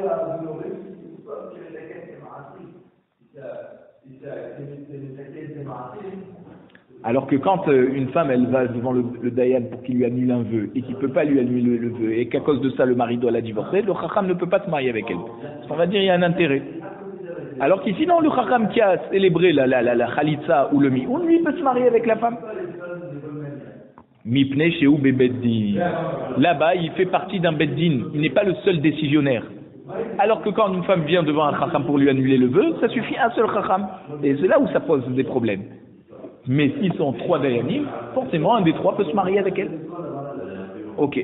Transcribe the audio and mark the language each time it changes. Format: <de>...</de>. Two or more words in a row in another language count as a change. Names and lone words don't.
<fr>Alors que quand une femme elle va devant le dayan pour qu'il lui annule un vœu et qu'il ne peut pas lui annuler le vœu et qu'à cause de ça le mari doit la divorcer, le chacham ne peut pas se marier avec elle. On va dire il y a un intérêt. Alors qu'ici non, le chacham qui a célébré la khalitza ou le mi-un, lui peut se marier avec la femme.</fr> <he>מפני שהוא בבית דין.</he> <fr>Là-bas il fait partie d'un beddin, il n'est pas le seul décisionnaire. Alors que quand une femme vient devant un chacham pour lui annuler le vœu, ça suffit un seul chacham. Et c'est là où ça pose des problèmes. Mais s'ils sont 3 dayanim, forcément un des 3 peut se marier avec elle. Ok.</fr>